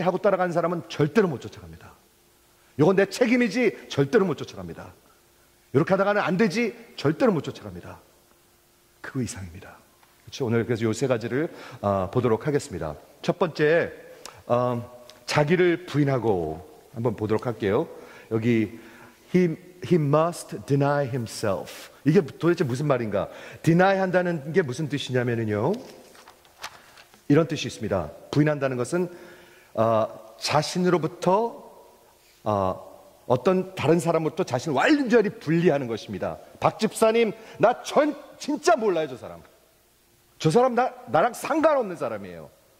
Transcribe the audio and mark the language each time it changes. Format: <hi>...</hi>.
<ko>하고 따라가는 사람은 절대로 못 쫓아갑니다. 이건 내 책임이지? 절대로 못 쫓아갑니다. 이렇게 하다가는 안 되지? 절대로 못 쫓아갑니다. 그거 이상입니다. 그렇죠? 오늘 그래서 이 세 가지를 보도록 하겠습니다. 첫 번째, 자기를 부인하고 한번 보도록 할게요. 여기</ko> <en>he must deny himself.</en> <ko>이게 도대체 무슨 말인가? deny 한다는 게 무슨 뜻이냐면요, 이런 뜻이 있습니다. 부인한다는 것은 자신으로부터 어떤 다른 사람으로부터 자신을 완전히 분리하는 것입니다. 박 집사님, 나 진짜 몰라요. 저 사람 나랑 상관없는 사람이에요.</ko>